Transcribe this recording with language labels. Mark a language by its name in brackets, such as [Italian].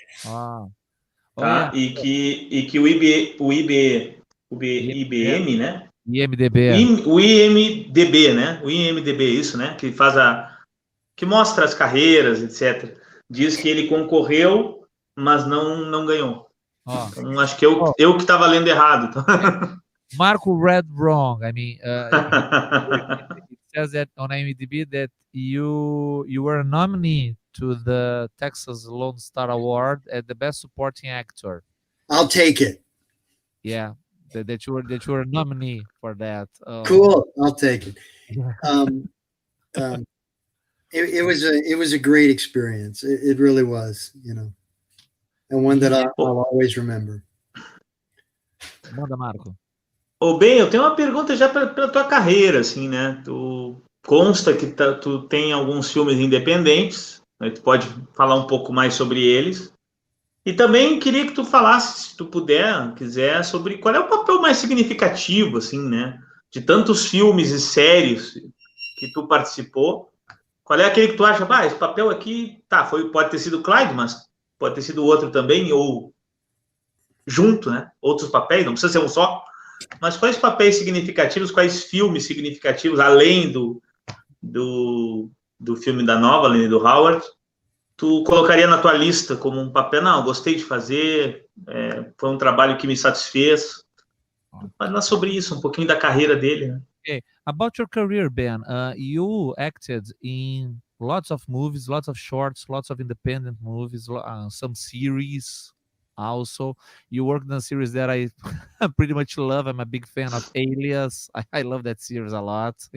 [Portuguese] Tá? E que o IBM, né? O IMDB, né? O IMDB, isso, né? Que faz que mostra as carreiras, etc. Diz que ele concorreu, mas não ganhou. Então, acho que eu que estava lendo errado. [English] Marco read wrong. I mean, it says that on IMDb that you were a nominee to the Texas Lone Star Award as the Best Supporting Actor. I'll take it. Yeah, that you were a nominee for that. Cool. I'll take it. It was a great experience. It really was, you know, and one that I'll always remember. [Portuguese] Manda, Marco. Ben, eu tenho uma pergunta já pela tua carreira, assim, né? Tu consta que tu tem alguns filmes independentes, né? Tu pode falar um pouco mais sobre eles. E também queria que tu falasse, se tu quiser, sobre qual é o papel mais significativo, assim, né? De tantos filmes e séries que tu participou. Qual é aquele que tu acha, esse papel aqui, tá, pode ter sido Clyde, mas pode ter sido outro também, ou junto, né? Outros papéis, não precisa ser um só. Mas quais papéis significativos, quais filmes significativos, além do filme da Novalyne e do Howard, tu colocaria na tua lista como um papel? Não, gostei de fazer, foi um trabalho que me satisfez. Falar sobre isso, um pouquinho da carreira dele, né? [English] Okay. About your career, Ben, you acted in lots of movies, lots of shorts, lots of independent movies, some series also. You worked in a series that I pretty much love. I'm a big fan of Alias. I love that series a lot.